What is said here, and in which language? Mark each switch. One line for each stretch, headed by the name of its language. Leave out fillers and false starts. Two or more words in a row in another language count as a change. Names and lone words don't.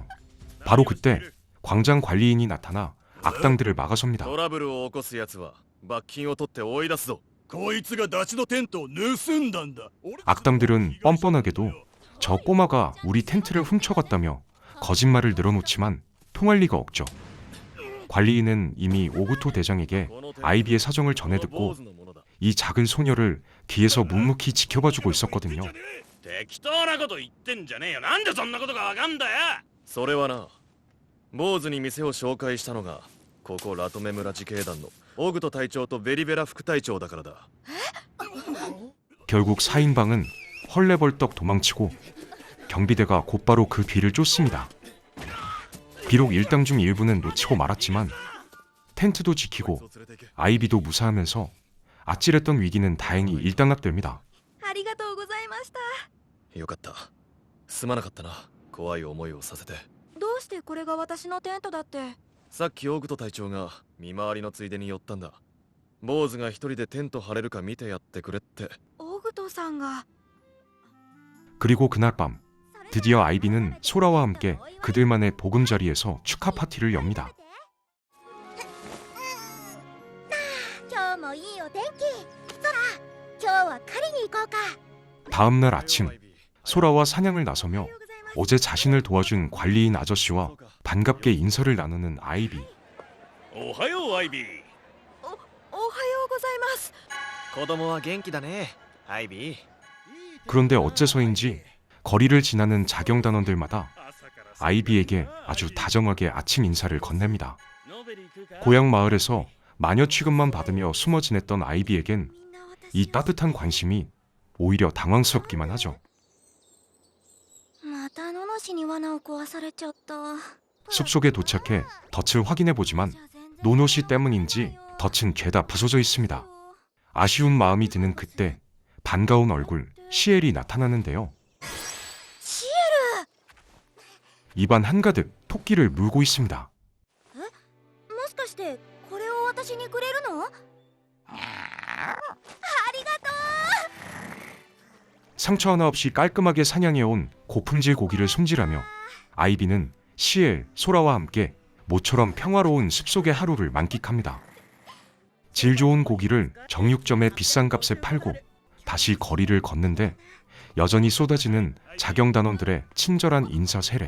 Korean: 바로 그때 광장 관리인이 나타나 악당들을 막아섭니다.
Japanese: トラブルを起こす奴は罰金を取って追い出すぞ。こいつがダチのテントを盗んだんだ。
Korean: 악당들은 뻔뻔하게도 저 꼬마가 우리 텐트를 훔쳐갔다며 거짓말을 늘어놓지만 통할 리가 없죠. 관리인은 이미 오구토 대장에게 아이비의 사정을 전해 듣고 이 작은 소녀를 뒤에서 묵묵히 지켜봐주고 있었거든요.
Japanese: 適当なこと言ってんじゃねえよ。なんでそんなことがわかんだよ。それはな、坊主に店を紹介したのがここラトメ村自警団のオグト隊長とベリベラ副隊長だからだ。
Korean: 결국 4인방은 헐레벌떡 도망치고 경비대가 곧바로 그 뒤를 쫓습니다. 비록 일당 중 일부는 놓치고 말았지만 텐트도 지키고 아이비도 무사하면서 아찔했던 위기는 다행히 일단락됩니다.
Japanese: ありがとうございました。よかった。すまなかったな。怖い思いをさせて。どうしてこれが私のテントだって。さっきオグト隊長が見回りのついでに寄ったんだ。坊主が一人でテント張れるか見てやってくれって。オグトさんが。
Korean: 그리고 그날 밤 드디어 아이비는 소라와 함께 그들만의 보금자리에서 축하 파티를 엽니다.
Japanese: 今日もいいお天気。そら、今日は狩りに行こうか。
Korean: 다음 날 아침 소라와 사냥을 나서며 어제 자신을 도와준 관리인 아저씨와 반갑게 인사를 나누는 아이비.
Japanese: おはようアイビー。おはようございます。子供は元気だねアイビー。
Korean: 그런데 어째서인지 거리를 지나는 자경단원들마다 아이비에게 아주 다정하게 아침 인사를 건넵니다. 고향 마을에서 마녀 취급만 받으며 숨어 지냈던 아이비에겐 이 따뜻한 관심이 오히려 당황스럽기만 하죠.
Japanese: また野主に罠を壊されちゃった。
Korean: 숲속에 도착해 덫을 확인해보지만 노노씨 때문인지 덫은 죄다 부서져 있습니다. 아쉬운 마음이 드는 그때 반가운 얼굴 시엘이 나타나는데요. 시에ル 입안 한가득 토끼를 물고 있습니다.
Japanese: もしかしてこれを私にくれるの？ありがとう。
Korean: 상처 하나 없이 깔끔하게 사냥해온 고품질 고기를 손질하며 아이비는 시엘, 소라와 함께 모처럼 평화로운 숲속의 하루를 만끽합니다. 질 좋은 고기를 정육점에 비싼 값에 팔고 다시 거리를 걷는데 여전히 쏟아지는 자경단원들의 친절한 인사 세례.